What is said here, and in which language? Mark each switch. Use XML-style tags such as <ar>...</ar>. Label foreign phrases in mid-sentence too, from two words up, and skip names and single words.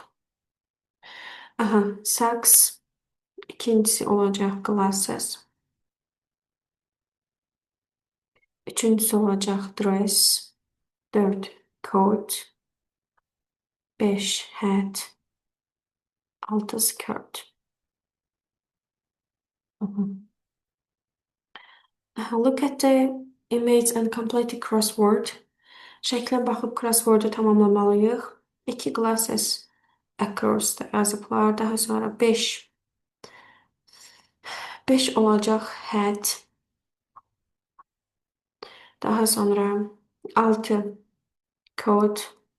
<en>Aha. Socks.</en> <az>İkincisi olacak glasses. Üçüncüsü olacak dress. Dört. Coat. Beş. Hat. Altı skirt. Mhm.</az> <en>Aha, look at the image and complete the crossword.</en> <az>Şəklə baxıb crossword'u tamamlamalıyıq. 2</az> <en>glasses across</en> <az>da yazıblar. Daha sonra 5. 5 olacaq hat. Daha sonra 6 coat.</az>